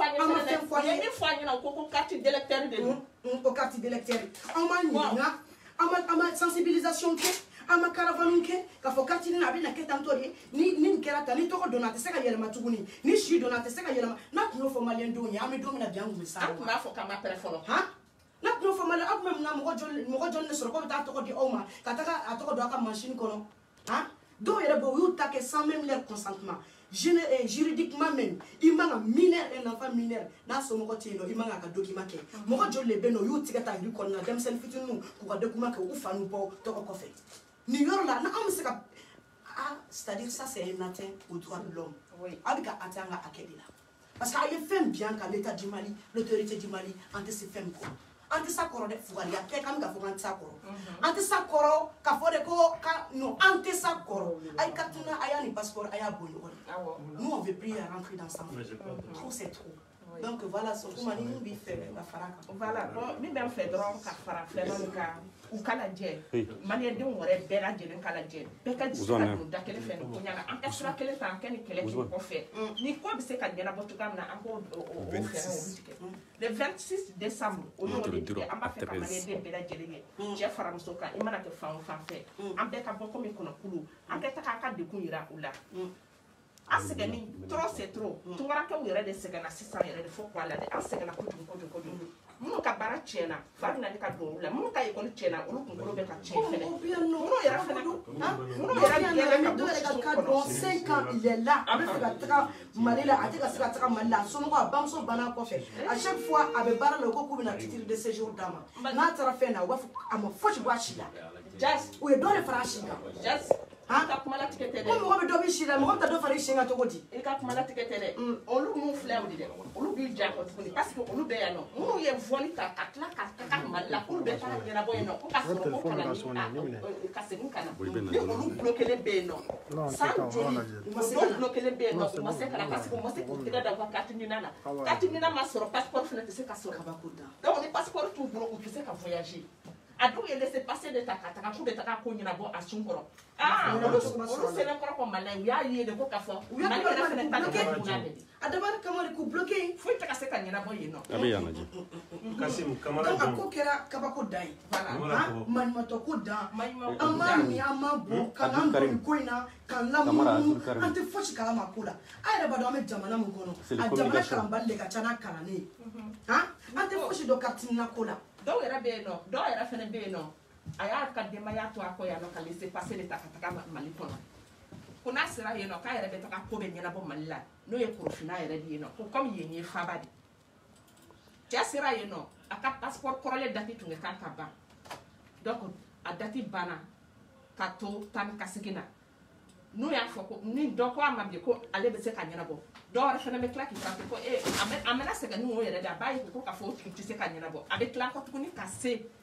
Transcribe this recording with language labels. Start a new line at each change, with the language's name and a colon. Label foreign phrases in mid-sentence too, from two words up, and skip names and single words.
Bambara: an ye an ma fɛn fɔ an ye min fɔ an ɲɛna ko
French: carte d'électeur
Bambara: de don o
French: carte d'électeur
Bambara: an b'a ɲininka an ma sensibilisation kɛ an ma caravane kɛ k'a fɔ carte nin a bɛ na kɛ tantɔ de ni nin kɛra tan ni tɔgɔ donna a tɛ se ka yɛlɛma tuguni ni si donna a tɛ se ka yɛlɛma n'a tun y'o fɔ maliyɛn denw ye an bɛ don min na bi an tun bɛ sa an tun b'a fɔ k'an ma pɛrɛn fɔlɔ n'a tun y'o fɔ maliyɛn aw tun bɛ mun na mɔgɔ jɔnni de sɔrɔ k'o bɛ taa tɔgɔ di aw ma ka taga a tɔgɔ don a ka machine kɔnɔ dɔw yɛrɛ bɛ u y'u ta kɛ
French: sans même leur consentement juridiquement même
Bambara: i man ka mineur
French: un enfant mineur
Bambara: n'a somɔgɔ tɛ yen nɔ i man ka document kɛ mɔgɔ joli de bɛ yen nɔ u y'u tigɛ ta juru kɔnɔna denmisɛnnin fitininw k'u ka document kɛ u fa n'u bɔ tɔgɔ kɔfɛ nin yɔrɔ la n'anw bɛ se ka
French: c'est-à-dire ça c'est un atteinte au droit de l'homme
Bambara: a bɛ ka atteint an ka hakɛ de la
French: parce que
Bambara: a ye fɛn bi an kan
French: l'état du Mali l'autorité du Mali
Bambara: an tɛ se fɛn min kɔrɔ an tɛ s'a kɔrɔ dɛ fugariya tɛ k'an bɛ ka fɔ k'an tɛ s'a kɔrɔ an tɛ s'a kɔrɔ k'a fɔ de ko non an tɛ s'a kɔrɔ a ye carte a y'a ni passeport a y'a bɔ ɲɔgɔn na
French: nous on veut plus rentrer dans ça trop c'est trop donc voilà
Bambara: so kuma ni min b'i fɛ ka fara kan voilà min bɛ n fɛ dɔrɔn ka fara fɛn kan u kana jɛ maliyɛndenw yɛrɛ bɛɛ lajɛlen kana jɛ bɛɛ ka jigin ka don da kelen fɛ nin ko ɲaga an ka sira kelen fɛ an kɛ ni kɛlɛ kɛ kɔfɛ ni ko bɛ se ka ɲɛnabɔ cogoya min na an k'o fɛɛrɛ olu tigɛ
French: le 26 décembre
Bambara: o y'o de tigɛ an b'a fɛ ka maliyɛnden bɛɛ lajɛlen kɛ cɛ fara muso kan i mana kɛ fan o fan fɛ an bɛɛ ka bɔ komi kɔnɔkulu an bɛɛ ta k'an ka degun yira u la an sɛgɛnni
French: trop c'est trop
Bambara: tunkarakɛw yɛrɛ de sɛgɛnna sisan yɛrɛ de fo kɔ a la dɛ an sɛgɛnna kojugu minnu ka baara tiɲɛna fa bɛ na ne ka don olu la minnu ka ekɔli tiɲɛna olu kunkolo bɛ ka tiɲɛ fɛnɛ minnu yɛrɛ fɛnɛ minnu yɛrɛ ka don
French: 5 ans il est là
Bambara: a bɛ fɛ ka taga Mali la a tɛ ka se ka taga Mali la a somɔgɔw a bamuso banna kɔfɛ
French: à chaque fois
Bambara: a bɛ baara la u ko k'u bɛna
French: titre de séjour
Bambara: d'a ma n'a taara fɛn na u b'a fɔ a ma fosi bɔ a si la u ye dɔ de fara a si kan ka kuma la tigɛ tɛ dɛ ko mɔgɔ bɛ dɔ bɛ si la mɔgɔ bɛ taa dɔ fara i sen kan cogo di i ka kuma la tigɛ tɛ dɛ olu mun filɛ o de dɛ olu b'i ja kɔ tuguni
French: parce que
Bambara: olu bɛ yan nɔ minnu ye vɔli ta ka tila ka taga Mali la k'olu bɛ taa ɲɛnabɔ yen nɔ ko ka sɔrɔ ko kana ni ka segin ka na ni olu bulo kelen bɛ yen nɔ san joli dɔw bulo kelen bɛ yen nɔ u ma se ka na
French: parce que
Bambara: u ma se k'u tɛgɛ da u ka carte ɲinan na carte ɲinan ma sɔrɔ passeport fana tɛ se ka sɔrɔ donc ni passeport t'u bolo u tɛ se ka voyager a dɔw ye
French: laisser passer
Bambara: de ta ka taga k'u bɛ taga ko ɲɛnabɔ a sun kɔrɔ olu sɛbɛn kɔrɔ ko Mali u y'a ye de ko ka fɔ Mali yɛrɛ fana ta ka kunna de a dabali kama de k'u bloqué foyi tɛ ka se ka ɲɛnabɔ yen nɔ a bɛ yan lajɛ Kasim Kamara donc a ko kɛra kabako dan ye maɲumantɔ ko dan an m'a min an m'a bɔ ka n'an don nin ko in na k'an lamunumunu an tɛ fosi kalama ko la a yɛrɛ b'a dɔn an bɛ jamana min kɔnɔ a jamana kalanbali de ka ca n'a kalannen ye an tɛ fosi dɔn carte ɲinan ko la dɔw yɛrɛ bɛ yen nɔ dɔw yɛrɛ fana bɛ yen nɔ a y'a ka denbaya to a kɔ yan nɔ ka
French: laisser passer
Bambara: de ta ka taga Mali kɔnɔ ko n'a sera yen nɔ k'a yɛrɛ bɛ taga ko bɛ ɲɛnabɔ Mali la n'o ye Korofina yɛrɛ de ye nɔ ko comme yen ye faaba de cɛ sera yen nɔ a ka passeport kɔrɔlen date tun ka kan ka ban donc a date banna ka to taa ni ka segin na n'u y'a fɔ ko ni dɔ ko a ma bi ko ale bɛ se ka ɲɛnabɔ dɔw yɛrɛ fana bɛ tila k'i kanto ko a mɛna sɛgɛn ni o yɛrɛ de a b'a ye ko k'a fɔ o tigi tɛ se ka ɲɛnabɔ a bɛ tila kɔ tuguni ka se